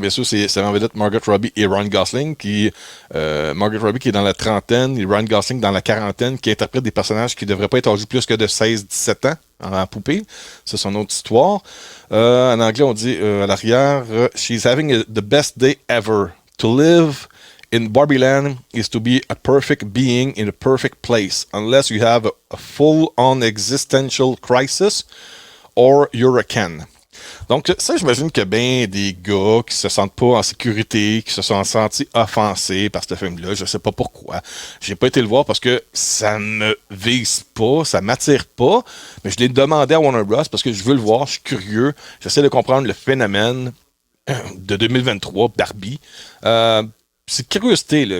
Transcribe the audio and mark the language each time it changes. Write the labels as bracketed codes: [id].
[fr] Bien sûr, c'est en vedette Margot Robbie et Ryan Gosling. Margot Robbie qui est dans la trentaine et Ryan Gosling dans la quarantaine, qui interprète des personnages qui ne devraient pas être âgés plus que de 16-17 ans en poupée. Ça, c'est une autre histoire. En anglais, on dit à l'arrière, [en] She's having the best day ever. To live in Barbieland is to be a perfect being in a perfect place, unless you have a full-on existential crisis or you're a Ken. [fr] Donc, ça, j'imagine qu'il y a bien des gars qui se sentent pas en sécurité, qui se sont sentis offensés par ce film-là. Je sais pas pourquoi. J'ai pas été le voir parce que ça me vise pas, ça m'attire pas. Mais je l'ai demandé à Warner Bros. Parce que je veux le voir, je suis curieux. J'essaie de comprendre le phénomène de 2023, Barbie. C'est curiosité, là.